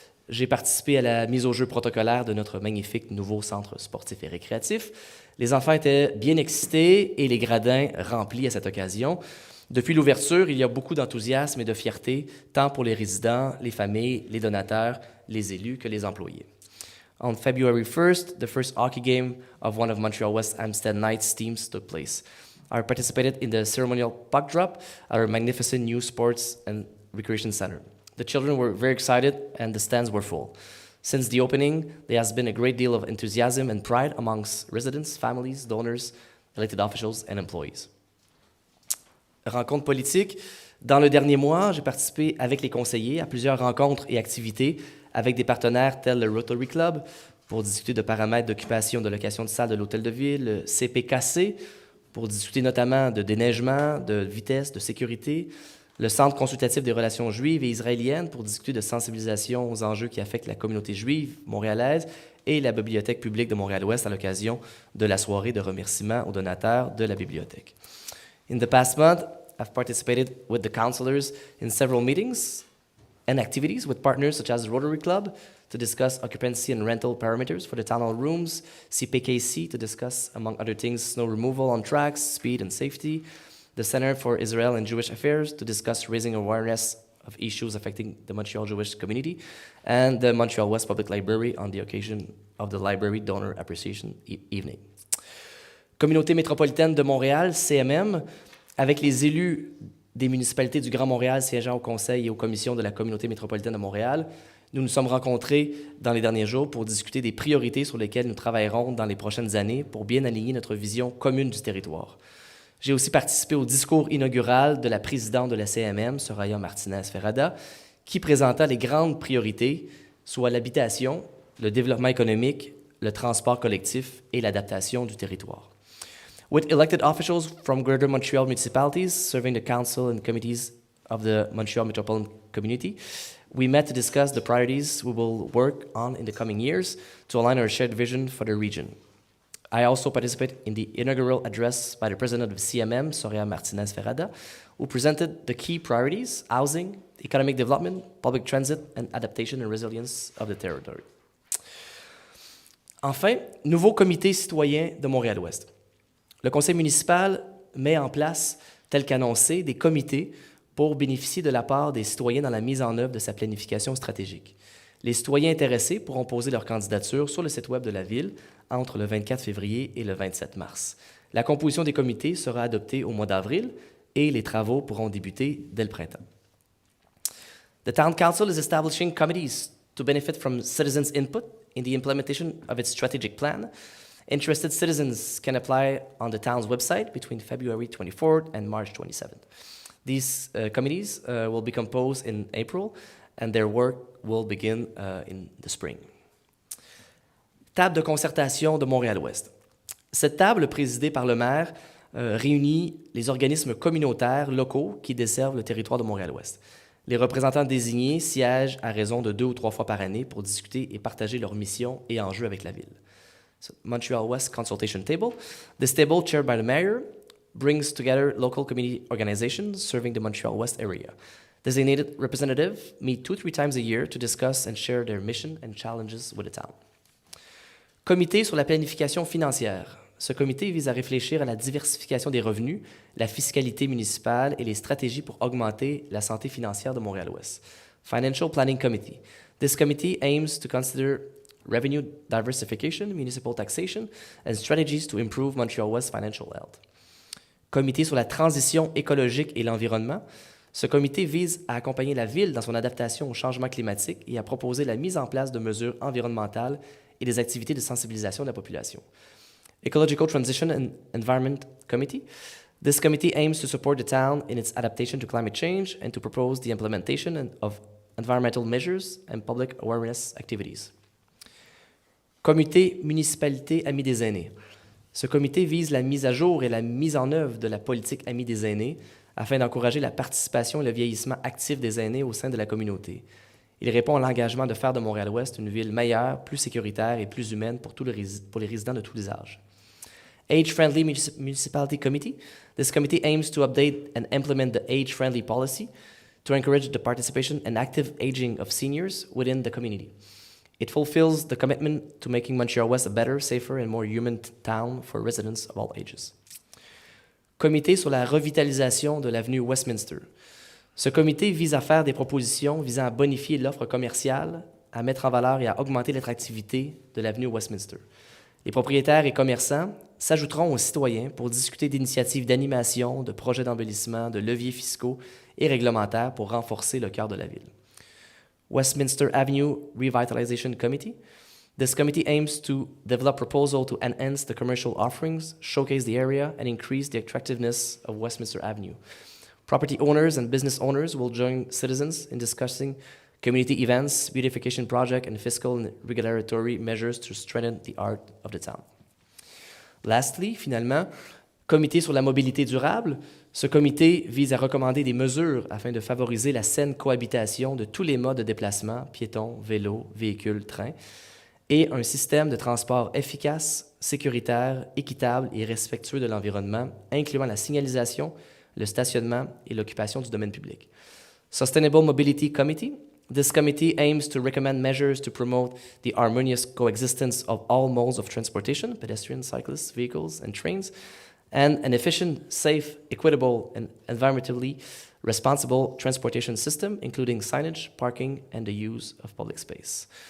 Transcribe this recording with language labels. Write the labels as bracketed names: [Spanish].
[French] J'ai participé à la mise au jeu protocolaire de notre magnifique nouveau centre sportif et récréatif. Les enfants étaient bien excités et les gradins remplis à cette occasion. Depuis l'ouverture, il y a beaucoup d'enthousiasme et de fierté, tant pour les résidents, les familles, les donateurs, les élus que les employés. [English] On February 1st, the first hockey game of one of Montreal-West Amsterdam Knights teams took place. I participated in the ceremonial puck drop at our magnificent new sports and recreation center. The children were very excited and the stands were full. Since the opening, there has been a great deal of enthusiasm and pride amongst residents, families, donors, elected officials, and employees. [French] Rencontres politiques. Dans le dernier mois, j'ai participé avec les conseillers à plusieurs rencontres et activités avec des partenaires tels le Rotary Club pour discuter de paramètres d'occupation de location de salle de l'Hôtel de Ville, le CPKC pour discuter notamment de déneigement, de vitesse, de sécurité, le Centre consultatif des relations juives et israéliennes pour discuter de sensibilisation aux enjeux qui affectent la communauté juive montréalaise et la Bibliothèque publique de Montréal-Ouest à l'occasion de la soirée de remerciement aux donateurs de la bibliothèque. [English] In the past month, I've participated with the councillors in several meetings and activities with partners such as the Rotary Club to discuss occupancy and rental parameters for the town hall rooms, CPKC to discuss, among other things, snow removal on tracks, speed and safety, the Center for Israel and Jewish Affairs to discuss raising awareness of issues affecting the Montreal Jewish community, and the Montreal-West Public Library on the occasion of the Library Donor Appreciation Evening. [French] Communauté métropolitaine de Montréal, CMM, avec les élus des municipalités du Grand Montréal siégeant au conseil et aux commissions de la communauté métropolitaine de Montréal, nous nous sommes rencontrés dans les derniers jours pour discuter des priorités sur lesquelles nous travaillerons dans les prochaines années pour bien aligner notre vision commune du territoire. J'ai aussi participé au discours inaugural de la présidente de la CMM, Soraya Martinez-Ferrada, qui présenta les grandes priorités, soit l'habitation, le développement économique, le transport collectif et l'adaptation du territoire. [English] With elected officials from Greater Montreal municipalities serving the council and committees of the Montreal metropolitan community, we met to discuss the priorities we will work on in the coming years to align our shared vision for the region. I also participated in the inaugural address by the president of CMM, Soraya Martinez-Ferrada, who presented the key priorities: housing, economic development, public transit, and adaptation and resilience of the territory. [French] Enfin, nouveau comité citoyen de Montréal-Ouest. Le conseil municipal met en place, tel qu'annoncé, des comités pour bénéficier de la part des citoyens dans la mise en œuvre de sa planification stratégique. Les citoyens intéressés pourront poser leur candidature sur le site web de la Ville entre le 24 février et le 27 mars. La composition des comités sera adoptée au mois d'avril et les travaux pourront débuter dès le printemps. [English] The Town Council is establishing committees to benefit from citizens' input in the implementation of its strategic plan. Interested citizens can apply on the town's website between February 24th and March 27th. These committees will be composed in April, and their work will begin in the spring. [French] Table de concertation de Montréal-Ouest. Cette table, présidée par le maire, réunit les organismes communautaires locaux qui desservent le territoire de Montréal-Ouest. Les représentants désignés siègent à raison de 2 ou 3 fois par année pour discuter et partager leurs missions et enjeux avec la Ville. [English] Montreal-West Consultation Table. This table, chaired by the mayor, brings together local community organizations serving the Montreal-West area. Designated representatives meet 2 or 3 times a year to discuss and share their mission and challenges with the town. [French] Comité sur la planification financière. Ce comité vise à réfléchir à la diversification des revenus, la fiscalité municipale et les stratégies pour augmenter la santé financière de Montréal-Ouest. [English] Financial Planning Committee. This committee aims to consider revenue diversification, municipal taxation, and strategies to improve Montreal-West financial health. [French] Comité sur la transition écologique et l'environnement. Ce comité vise à accompagner la ville dans son adaptation au changement climatique et à proposer la mise en place de mesures environnementales et des activités de sensibilisation de la population. [English] Ecological Transition and Environment Committee. This committee aims to support the town in its adaptation to climate change and to propose the implementation of environmental measures and public awareness activities. [French] Comité Municipalité Amis des aînés. Ce comité vise la mise à jour et la mise en œuvre de la politique Amis des aînés afin d'encourager la participation et le vieillissement actif des aînés au sein de la communauté. Il répond à l'engagement de faire de Montréal-Ouest une ville meilleure, plus sécuritaire et plus humaine pour les résidents de tous les âges. [English] Age-Friendly Municipality Committee. This committee aims to update and implement the age-friendly policy to encourage the participation and active aging of seniors within the community. It fulfills the commitment to making Montreal-Ouest a better, safer, and more human town for residents of all ages. [French] Comité sur la revitalisation de l'avenue Westminster. Ce comité vise à faire des propositions visant à bonifier l'offre commerciale, à mettre en valeur et à augmenter l'attractivité de l'avenue Westminster. Les propriétaires et commerçants s'ajouteront aux citoyens pour discuter d'initiatives d'animation, de projets d'embellissement, de leviers fiscaux et réglementaires pour renforcer le cœur de la ville. [English] Westminster Avenue Revitalization Committee. This committee aims to develop proposals to enhance the commercial offerings, showcase the area, and increase the attractiveness of Westminster Avenue. Property owners and business owners will join citizens in discussing community events, beautification projects, and fiscal and regulatory measures to strengthen the art of the town. Lastly, [French] finalement, comité sur la mobilité durable. Ce comité vise à recommander des mesures afin de favoriser la saine cohabitation de tous les modes de déplacement, piétons, vélos, véhicules, trains, et un système de transport efficace, sécuritaire, équitable et respectueux de l'environnement, incluant la signalisation, le stationnement et l'occupation du domaine public. [English] Sustainable Mobility Committee. This committee aims to recommend measures to promote the harmonious coexistence of all modes of transportation, pedestrians, cyclists, vehicles, and trains, and an efficient, safe, equitable, and environmentally responsible transportation system, including signage, parking, and the use of public space.